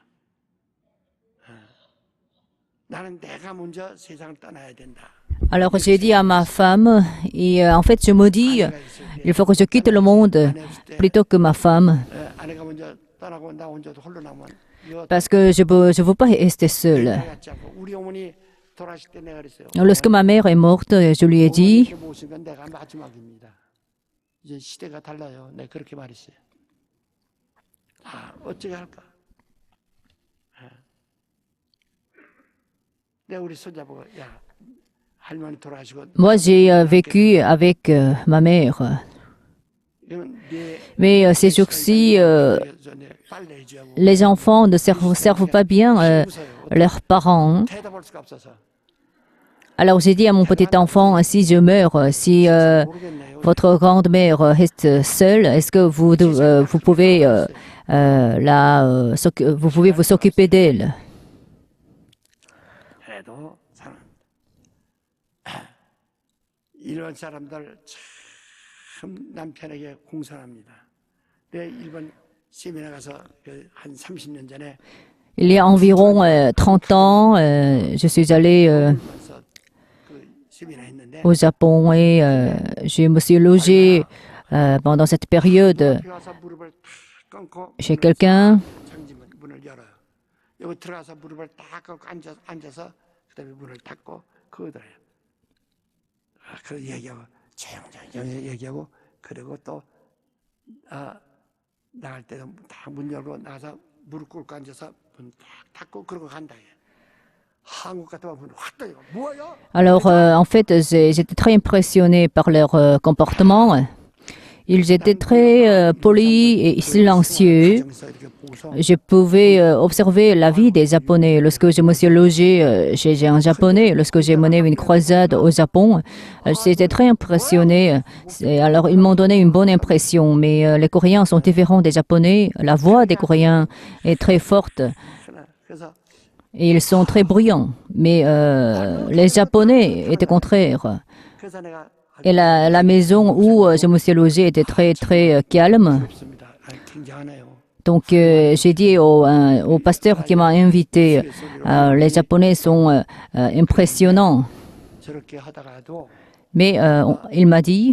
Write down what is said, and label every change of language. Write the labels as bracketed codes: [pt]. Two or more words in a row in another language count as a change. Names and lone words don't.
[ko] 나는 내가 먼저 세상을 떠나야 된다. [fr] Alors j'ai dit à ma femme, et en fait je me dis, il faut que je quitte le monde plutôt que ma femme, [ko] 아내가 먼저 떠나고 나 혼자 홀로 남으면 이거 [fr] parce que je ne veux pas rester seule. [ko] 같지 않고 우리 어머니 돌아가실 때 내가 그랬어요. Lorsque ma mère est morte, je lui ai dit, 어머니께 모신 건 내가 마지막입니다. 이제 시대가 달라요. 내가 그렇게 말했어요. 어떻게 할까? 내가 우리 손자보고 야 할머니 돌아가시고 [fr] moi j'ai vécu avec ma mère. [ko] 이건 네 [fr] Mais ces jours-ci, [ko] 빨래 해줘야 하고 [fr] les enfants ne servent pas bien leurs parents. [ko] 대답할 수가 없어서 [fr] Alors j'ai dit à mon petit enfant, si je meurs, si [ko] 모르겠네요. [fr] votre grande-mère reste seule, est-ce que vous pouvez vous pouvez vous occuper d'elle? [ko] 해도 사람 이런 사람들 참 남편에게 공손합니다. 내 일본 세미나 가서 한 30년 전에 [fr] Il y a environ 30 ans, je suis allée [ko] 가서 그 세미나 했는데 [fr] au Japon et je me suis logée pendant cette période [ko] 앞에 와서 무릎을 탁 끊고 [fr] chez quelqu'un. [ko] 장지문 문을 열어요. 여기 들어가서 무릎을 딱 끊고 앉아서 그다음에 문을 닫고 그거더래요. 그 얘기하고 조용히 얘기하고 그리고 또 나갈 때도 딱 문 열고 나가서 무릎 꿇고 앉아서 문 딱 닫고 그러고 간다. 한국 같으면 문을 확 닫고 뭐야? [fr] Alors en fait, j'étais très impressionnée par leur comportement. Ils étaient très polis et silencieux. Je pouvais observer la vie des Japonais. Lorsque je me suis logée chez un Japonais, lorsque j'ai mené une croisade au Japon, j'étais très impressionnée. Alors, ils m'ont donné une bonne impression. Mais les Coréens sont différents des Japonais. La voix des Coréens est très forte [ko] 그래서 [fr] et ils sont très bruyants. Mais les Japonais étaient contraires. [ko] 그래서 내가 [fr] Et la maison où je me suis logée était très, très calme. [ko] 없습니다. 굉장하네요. [fr] Donc, j'ai dit au pasteur qui m'a invité, les Japonais sont impressionnants. [ko] 저렇게 하다가도 [fr] Mais il m'a dit,